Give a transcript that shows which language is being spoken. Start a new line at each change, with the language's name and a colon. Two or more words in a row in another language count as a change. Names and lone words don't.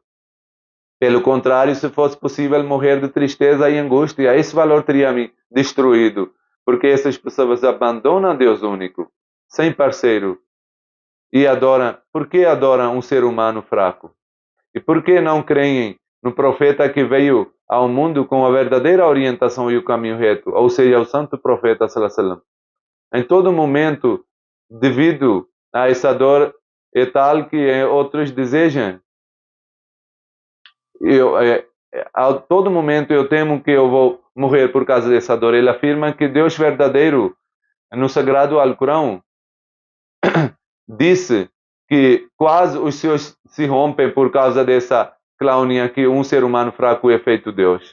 Portuguese: Pelo contrário, se fosse possível morrer de tristeza e angústia, esse valor teria me destruído, porque essas pessoas abandonam Deus único, sem parceiro, e adoram. Por que adoram um ser humano fraco? E por que não creem no profeta que veio ao mundo com a verdadeira orientação e o caminho reto, ou seja, o santo profeta
Arabic: صلى الله عليه وسلم.
Portuguese: Em todo momento, devido a essa dor é tal que outros desejam. A todo momento eu temo que eu vou morrer por causa dessa dor. Ele afirma que Deus verdadeiro, no Sagrado Alcorão, disse que quase os céus se rompem por causa dessa clownia que um ser humano fraco é feito Deus.